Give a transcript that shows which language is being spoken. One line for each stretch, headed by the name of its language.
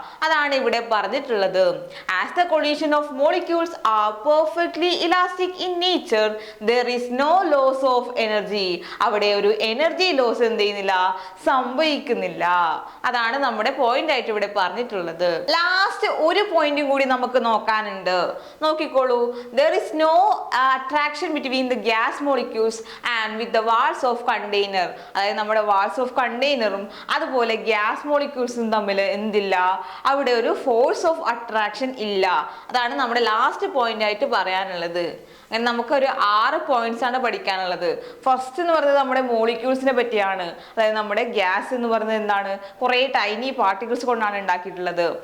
Malayalam: അതാണ് ഇവിടെ പറഞ്ഞിട്ടുള്ളത്.
English: As the collision of molecules are perfectly elastic in nature there is no loss of energy.
Malayalam: അവിടെ ഒരു energy loss എന്ത് ചെയ്യുന്നില്ല, സംഭവിക്കുന്നില്ല. അതാണ് നമ്മുടെ പോയിന്റ് ആയിട്ട് ഇവിടെ പറഞ്ഞിട്ടുള്ളത്. ലാസ്റ്റ് ഒരു പോയിന്റും കൂടി നമുക്ക് നോക്കാനുണ്ട്. നോക്കിക്കോളൂ.
English: there is no attraction between the gas molecules and with the walls of container.
Malayalam: അതായത് നമ്മുടെ വാൾസ് ഓഫ് കണ്ടെയ്നറും അതുപോലെ ഗ്യാസ് മോളിക്യൂൾസും തമ്മിൽ എന്തില്ല, അവിടെ ഒരു ഫോഴ്സ് ഓഫ് അട്രാക്ഷൻ ഇല്ല. അതാണ് നമ്മുടെ ലാസ്റ്റ് പോയിന്റ് ആയിട്ട് പറയാനുള്ളത്. അങ്ങനെ നമുക്കൊരു 6 പോയിന്റ്സ് ആണ് പഠിക്കാനുള്ളത്. ഫസ്റ്റ് എന്ന് പറയുന്നത് നമ്മുടെ മോളിക്യൂൾസിനെ പറ്റിയാണ്. അതായത് നമ്മുടെ ഗ്യാസ് എന്ന് പറയുന്നത് എന്താണ്, കുറേ ടൈനി പാർട്ടിക്കിൾസ് കൊണ്ടാണ് ഉണ്ടാക്കിയിട്ടുള്ളത്.